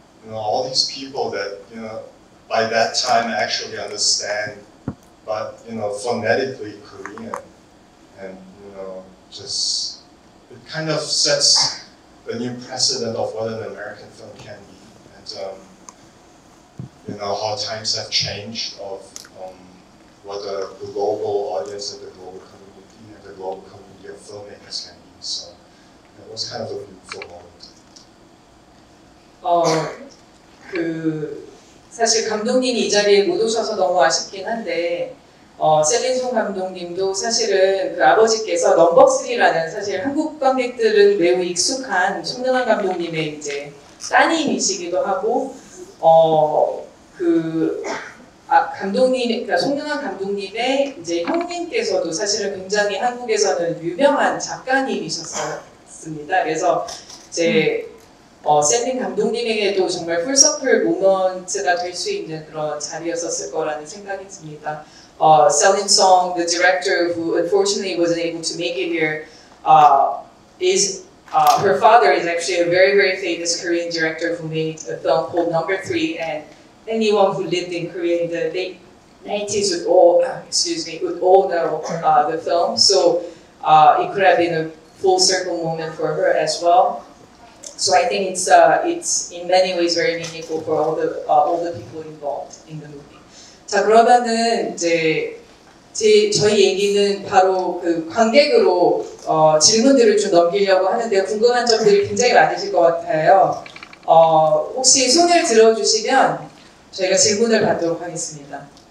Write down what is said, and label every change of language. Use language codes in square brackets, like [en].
[en] all these people that by that time actually understand, but phonetically Korean, and just it kind of sets a new precedent of what an American film can be, and how times have changed of what the global audience and the global community and the global community of filmmakers can be. So it was kind of a beautiful moment. [ko] 사실 감독님이 이 자리에 못 오셔서 너무 아쉽긴 한데 셀린 감독님도 사실은 그 아버지께서 넘버 3라는 사실 한국 관객들은 매우 익숙한 송능한 감독님의 이제 따님이시기도 하고 그러니까 송능한 감독님의 이제 형님께서도 사실은 굉장히 한국에서는 유명한 작가님이셨습니다. 그래서 이제 셀린 감독님에게도 정말 풀서클 모먼트가 될 수 있는 그런 자리였었을 거라는 생각이 듭니다. [en] Celine Song, the director who unfortunately wasn't able to make it here, is her father is actually a very, very famous Korean director who made a film called Number 3, and anyone who lived in Korea in the late 90s would all, would all know the film. So it could have been a full circle moment for her as well. So I think it's in many ways very meaningful for all the people involved in the movie. [ko] 자, 그러면은 이제 저희 얘기는 바로 그 관객으로 질문들을 좀 넘기려고 하는데 궁금한 점들이 굉장히 많으실 것 같아요. 혹시 손을 들어주시면 저희가 질문을 받도록 하겠습니다.